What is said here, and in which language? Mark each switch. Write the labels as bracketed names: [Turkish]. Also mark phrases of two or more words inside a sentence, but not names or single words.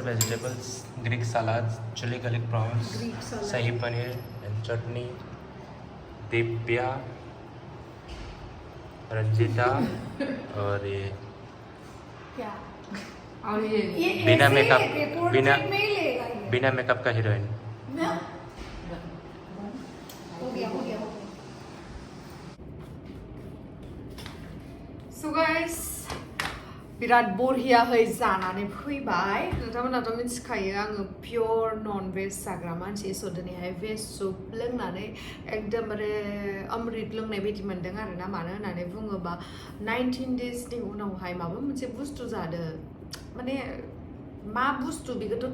[English] vegetables, Greek salads, chili garlic prawns, sahi paneer and chutney, [Hindi] दिव्या, रंजिता और ये क्या और ये बिना मेकअप का हीरोइन हो गया [English] So guys, [Bodo] बिराद बरियाहै जानानै फैबाय नोंथांमोनाथ' मिथिखायो आङो पियर नन भेज जाग्रा मानसि स' दिनैहाय भेज सुप लोंनानै एकदमबारे अमृत लोंनाय बायदि मोन्दों आरोना मानो होननानै बुङोबा [English] 19 days [Bodo] नि उनावहाय माबा मोनसे बुस्थु जादो माने मा बुस्थु बेखौथ'